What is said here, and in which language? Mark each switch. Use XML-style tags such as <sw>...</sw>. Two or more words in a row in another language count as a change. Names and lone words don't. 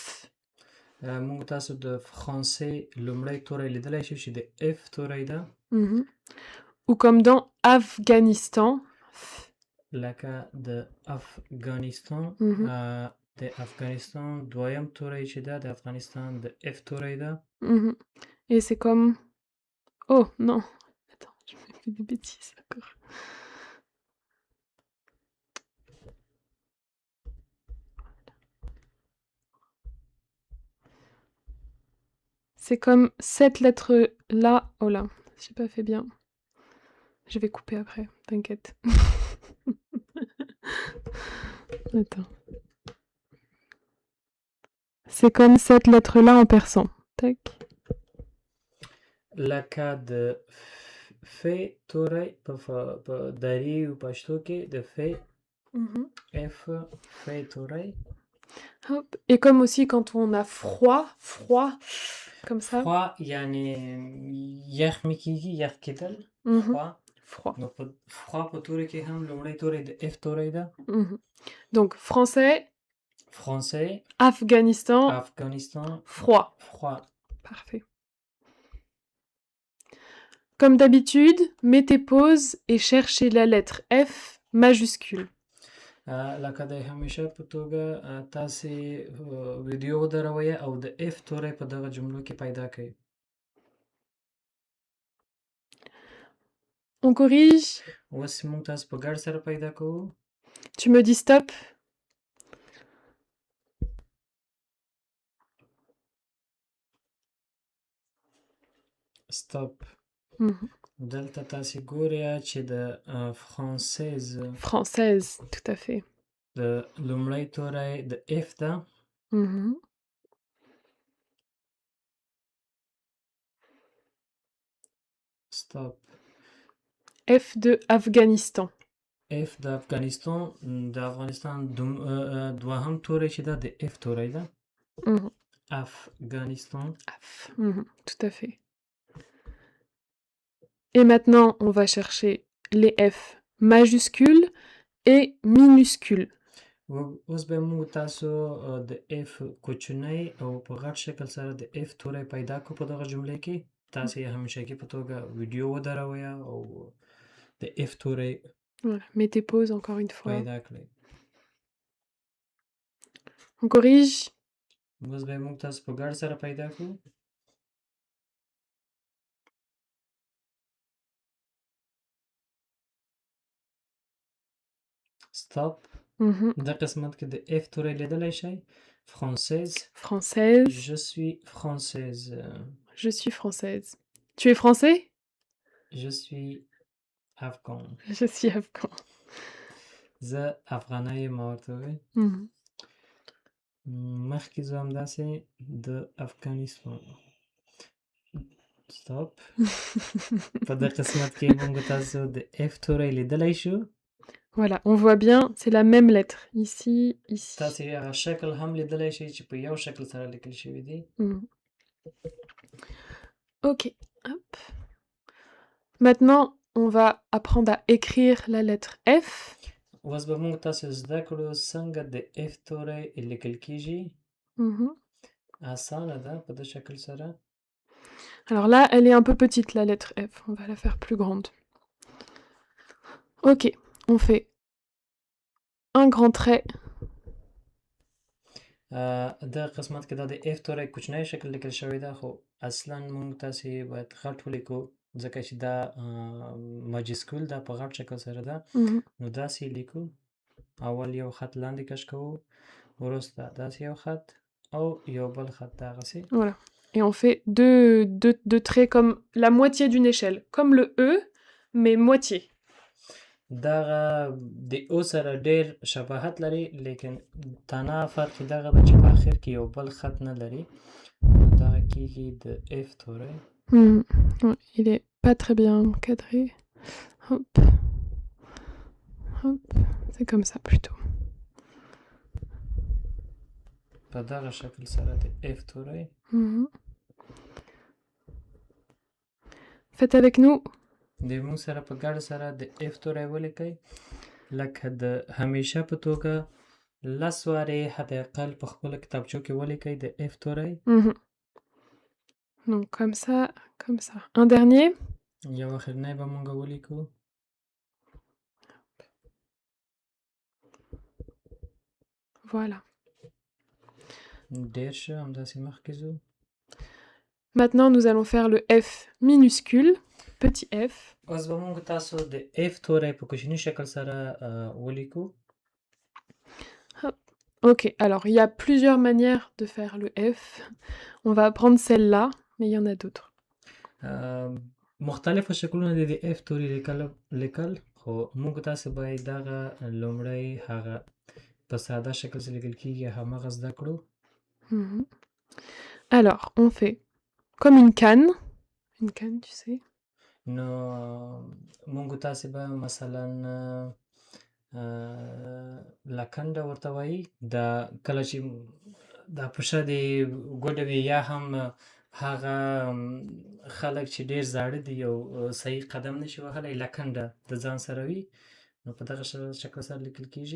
<ps>موږ تاسو د فرانسې لومړی توری لیدلی شو چې د F توری ده.</ps> <fr>Ou comme dans Afghanistan.</fr> <ps>لکه د افغانستان د افغانستان دویم توری چې ده د افغانستان د F توری ده.</ps> <fr>Et c'est comme... Oh non, attends, je me fais des bêtises, d'accord. C'est comme cette lettre-là. Oh là, j'ai pas fait bien. Je vais couper après, t'inquiète. Attends. C'est comme cette lettre-là en persan. Tac.</fr> <ps>لکه د ف توری په دری او پښتو کې د ف F ف توری.</ps> <fr>Hop. Et comme aussi quand on a froid, comme ça.</fr> <ps>froid یعنی یخ میکیږي یخ کېدل. Froid. نو په froid په توری کې هم لومړی توری د F توری ده.</ps> <fr>Donc français. Français. Afghanistan. Froid. Parfait. Comme d'habitude, mettez pause et cherchez la lettre F majuscule.</fr> <ps>لکه د همیشه په توګه تاسې ویډیو ودروئ او د F توری په دغه جملو کې پیدا کړئ.</ps> <fr>On corrige.</fr> <ps>اوس موږ تاسو په ګډ سره پیدا کوو.</ps> <fr>Tu me dis stop. Stop.</fr> <ps>دلته تاسې ګورئ چې د</ps> <fr>Française, tout à fait.</fr> <ps>د لومړی توری د F ده.</ps> <fr>Stop. F de Afghanistan.</fr> <ps>F د افغانستان دوهم توری چې ده د F توری ده.</ps> <fr>Afghanistan. Tout à fait. Et maintenant, on va chercher les F majuscules et minuscules.</fr> <ps>اوس به موږ تاسو د F کوچنی او په غټ شکل سره د F توری پیدا کړو په دغه جملې کې. تاسې یې همیشګي په توګه ویډیو ودروئ او د F توری</ps> <fr>Voilà, mettez pause encore une fois.</fr> <ps>پیدا کړئ.</ps> <fr>On corrige.</fr> <ps>اوس به موږ تاسو په ګډ سره پیدا کړو. Stop. د قسمت کې د F توری لیدلی شئ.</ps> <fr>Française. Je suis française. Je suis française. Tu es français? Je suis afghan. Je suis afghan.</fr> <ps>زه افغانی یم ما ورته وویل. مخکې زه همداسې د افغانستان. Stop. په دې قسمت کې موږ تاسو د F توری لیدلی شو.</ps> <fr>Voilà, on voit bien, c'est la même lettre. Ici, ici.</fr> <ps>تاسې هغه شکل هم لیدلی شئ چې په یو شکل سره لیکل شوي دي.</ps> <fr>Ok, hop. Maintenant, on va apprendre à écrire la lettre F.</fr> <ps>اوس به موږ تاسو زده کړو څنګه د F توری لیکل کیږي. اسانه ده په دې شکل سره.</ps> <fr>Alors là, elle est un peu petite, la lettre F. On va la faire plus grande. Ok, on fait un grand trait.</fr> <ps>د قسمت کې دا د F توری کوچنی شکل لیکل شوی ده خو اصلا موږ تاسې باید غټ ولیکو ځکه چې دا ماجسکول ده په غټ شکل سره ده. نو داسې لیکو. اول یو خط لاندې کش کوو وروسته داسې یو خط او یو بل خط دغسې.</ps> <fr>Voilà. Et on fait deux traits comme la moitié d'une échelle, comme le E, mais moitié.</fr> <ps>دغه د او سره ډېر شباهت لري لیکن تنها فرق یې دغه ده چې په آخر کې یو بل خط نه لري. نو دغه کېږي د اف توری.</ps> <fr>Ouais, il est pas très bien cadré. Hop. Hop. C'est comme ça plutôt.</fr> <ps>په دغه شکل سره د اف توری.</ps> <fr>Faites avec nous.</fr> <ps>د موږ سره په ګډه سره د اف توری ولیکئ لکه د همیشه په توګه 10 وارې حداقل په خپله کتابچو کې ولیکئ د اف توری.</ps> <fr>Donc comme ça, comme ça. Un dernier.</fr> <ps>یو اخرنی به موږ ولیکو.</ps> <fr>Voilà.</fr> <ps>ډېر ښه همداسې مخکې ځو.</ps> <fr>Maintenant, nous allons faire le F minuscule, petit f.</fr> <ps>اوس به موږ تاسو د اف توری په کوچني شکل سره ولیکو.</ps> <fr>Ok, alors il y a plusieurs manières de faire le F. On va prendre celle-là, mais il y en a d'autres.</fr> <ps>مختلفو شکلونه دي د اف توری لیکل خو موږ تاسو باید دغه لومړی هغه په ساده شکل سره لیکل کېږي هماغه زده کړو.</ps> <fr>Alors, on fait comme une canne, tu sais.</fr> <ps>نو موږ تاسو به مثلا لکنډه ورته وایي دا کله چې دا پښه دې ګوډه وي یا هم هغه خلک چې ډېر زاړه دي او صحیح قدم نشي وهلی لکنډه د ځان سره وي نو په دغه شکل سره لیکل کېږي.</ps>